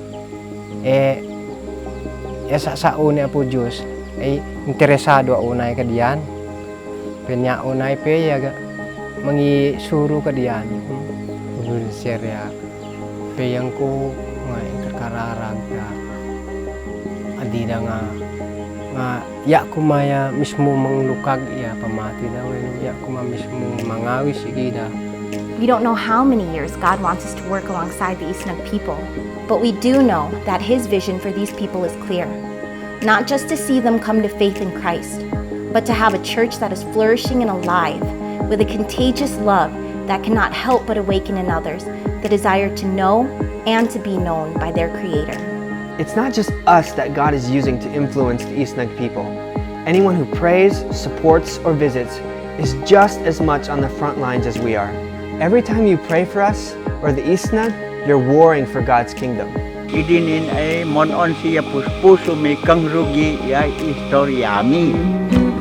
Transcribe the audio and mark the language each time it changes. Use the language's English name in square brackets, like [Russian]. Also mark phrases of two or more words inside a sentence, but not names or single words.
[Isnag] sa una apo Diyos ay interesado unay ka diyan penya unay pe ga mangi suro ka diyan ulun serya peyang ko nga ikakararag ka adida nga ya kumaya mismo manglukag iya pamati daw ya kuma mismo mangawis igida. [English] We don't know how many years God wants us to work alongside the Isnag people, but we do know that His vision for these people is clear. Not just to see them come to faith in Christ, but to have a church that is flourishing and alive with a contagious love that cannot help but awaken in others the desire to know and to be known by their Creator. It's not just us that God is using to influence the Isnag people. Anyone who prays, supports, or visits is just as much on the front lines as we are. Every time you pray for us or the Isnag, you're warring for God's kingdom. [Isnag] Idinin ay monon siya puspuso may kang rugi ya istoryami.